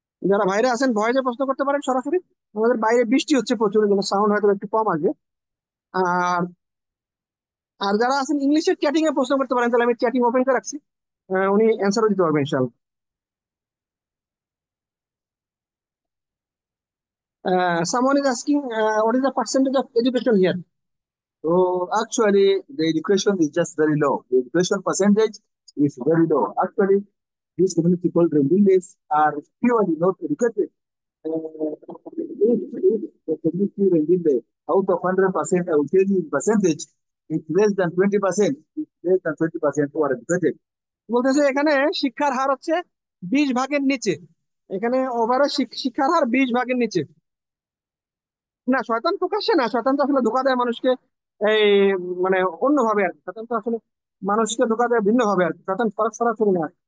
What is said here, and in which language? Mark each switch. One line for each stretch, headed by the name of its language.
Bangla: যারা বাইরে আছেন ভয়েসে প্রশ্ন করতে পারেন সরাসরি। আমাদের বাইরে বৃষ্টি হচ্ছে প্রচুর, যেন সাউন্ড হয়তো একটু কম আসবে। আর আর যারা আছেন ইংলিশের চ্যাটিং এ প্রশ্ন করতে পারেন, তাহলে আমি চ্যাটিং ওপেন করে রাখছি, উনি অ্যান্সারও দিতে পারবেন ইনশাআল্লাহ।
English: Someone is asking, what is the percentage of education here? So actually, the education is just very low. The education percentage is very low. Actually, these community called Rendiles are purely not educated. If the community Rendile, out of 100%, I will tell you in percentage, it's less than 20%. It's less than 20% who are educated.
Bangla: বলতেছে এখানে শিক্ষার হার হচ্ছে 20 ভাগের নিচে। এখানে overall শিক্ষার হার 20 ভাগের নিচে। না, শয়তান প্রকাশ্যে না, শয়তান তো আসলে ধোঁকা দেয় মানুষকে, এই মানে অন্যভাবে আর কি। শয়তান তো আসলে মানুষকে ধোঁকা দেয় ভিন্ন ভাবে আর কি, শয়তান সরাসরি না।